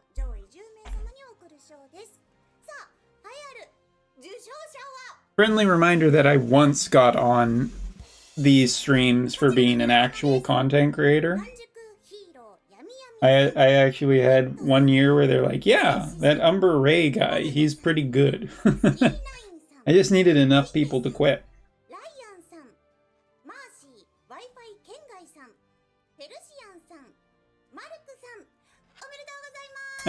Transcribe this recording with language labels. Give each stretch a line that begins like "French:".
Japanese: 上位10名様に贈る賞です。さあ、栄えある受賞者は
English: Friendly reminder that I once got on these streams for being an actual content creator.
Japanese: 半熟ヒーロー闇闇
English: I actually had one year where they're like, yeah, that Umber Ray guy, he's pretty good.
Japanese: ナインさん、
English: I just needed enough people to quit.
Japanese: ライアンさん、マーシー、Wi-Fi 県外さん、ペルシアンさん、マルクさん、おめでとうございます。